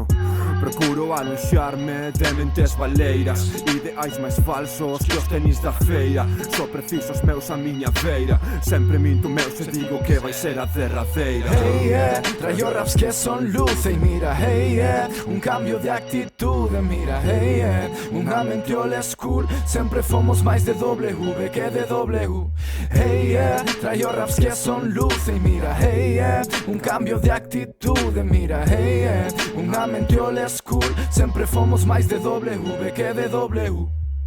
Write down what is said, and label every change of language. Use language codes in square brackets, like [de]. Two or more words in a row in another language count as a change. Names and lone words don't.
[gl] Procuro aloxarme de mentes baleiras, ideais máis falsos que os tenis da feira. Só preciso os meus a miña feira. Sempre minto meus e digo que vai ser a derradeira. [en] Hey, yeah, [gl] traio raps que son luz e mira, [en] hey, yeah, [gl] un cambio de actitude, mira, [en] hey, yeah, [gl] unha mente [en] old school, [gl] sempre fomos máis de W que de W. [en] Hey, yeah, [gl] traio raps que son luz e mira, [en] hey, yeah, [gl] un cambio de actitude, mira, [en] hey, yeah, [gl] unha mente [en] old school, [gl] sempre fomos máis de W que de W.